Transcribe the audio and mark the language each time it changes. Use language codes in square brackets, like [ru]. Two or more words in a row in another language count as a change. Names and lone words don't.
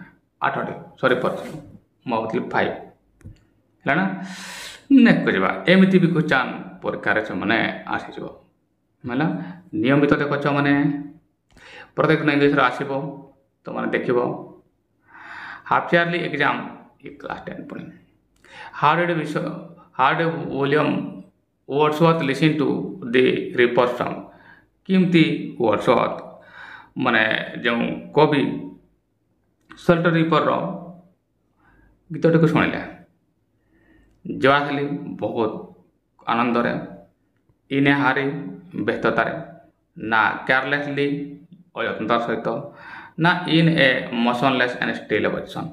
[or] 8ଟି ସରି ପଡ଼ିଛି, ମୁଁ ଭାବୁଥିଲି 5 ହେଲା ନା। ନେକ୍ସଟ କରିବା। ଏମିତି ବି କ୍ୱେଶ୍ଚନ୍ ପରୀକ୍ଷାରେ ଛୁଆମାନେ ଆସିଯିବ ହେଲା। ନିୟମିତ ଦେଖ ଛୁଆମାନେ, ପ୍ରତ୍ୟେକ ଦିନ ଇଂଲିଶରେ ଆସିବ, ତୁମମାନେ ଦେଖିବ। [en] half yearly exam class 10 ପୁଣି। How did William Wordsworth listen to the Reaper song? [or] କେମିତି ୱର୍ଡସୱାର୍ଥ ମାନେ ଯେଉଁ କବି ସୋଲିଟାରୀ ରିପରର ଗୀତଟିକୁ ଶୁଣିଲେ? [en] ଜୱାସଲି [or] ବହୁତ ଆନନ୍ଦରେ, [en] in a hurry [or] ବ୍ୟସ୍ତତାରେ, ନା [en] କେୟାରଲେସଲି [or] ଅଯତ୍ନତାର ସହିତ, ନା [en] in a motionless and still position.